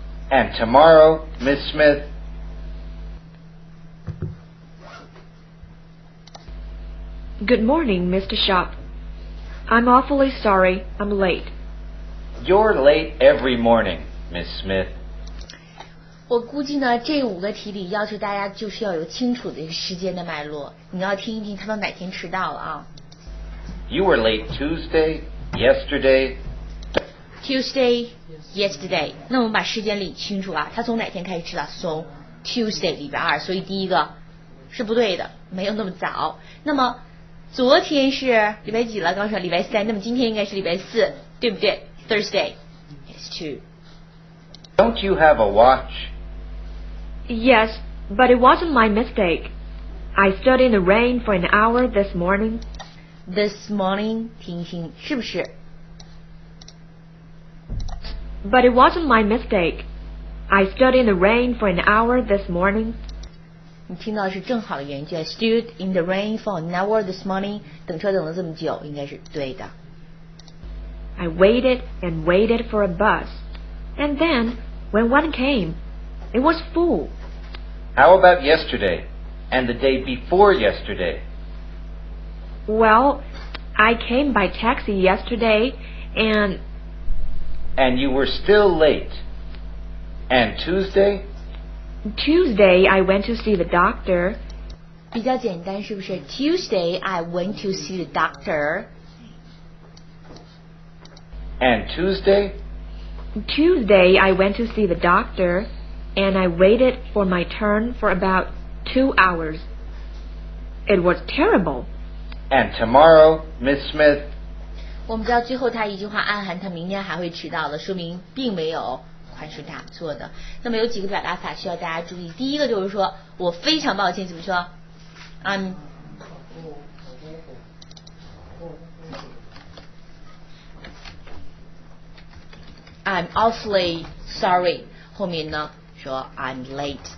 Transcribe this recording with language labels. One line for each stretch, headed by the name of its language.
English: And tomorrow, Miss Smith? Good morning, Mr. Shop. I'm awfully sorry I'm late. You're late every morning, Miss Smith.
Chinese: 我估计呢，这5个题里要求大家就是要有清楚的时间的脉络，你要听一听他们哪天迟到了啊。
English: You were late Tuesday, yesterday. Tuesday, yesterday。
Chinese: 那我们把时间理清楚啊，他从哪天开始迟到？从 Tuesday 礼拜2，所以第一个是不对的，没有那么早。那么昨天是礼拜几了？刚说礼拜3，那么今天应该是礼拜4，对不对 ？
English: Thursday is 2。 Don't you have a watch? Yes, but it wasn't my mistake. I stood in the rain for an hour this morning. This morning，
Chinese: 听一听是不是
English: But it wasn't my mistake. I stood in the rain for an hour this morning.
Chinese: 你听到是正好的原句 ，
English: stood in the rain for an hour this morning，
Chinese: 等车等了这么久，应该是对的。
English: I waited and waited for a bus, and then when one came, it was full. How about yesterday and the day before yesterday? Well, I came by taxi yesterday and... And you were still late. And Tuesday? Tuesday I went to see the doctor.
Chinese: 比较简单是不是
English: Tuesday I went to see the doctor. And Tuesday? Tuesday I went to see the doctor, and I waited for my turn for about 2 hours. It was terrible. And tomorrow, Miss Smith?
Chinese: 我们知道最后他一句话暗含他明天还会迟到的，说明并没有宽恕大错的。那么有几个表达法需要大家注意。第一个就是说我非常抱歉，怎么说
English: I'm awfully sorry，
Chinese: 后面呢说
English: I'm late。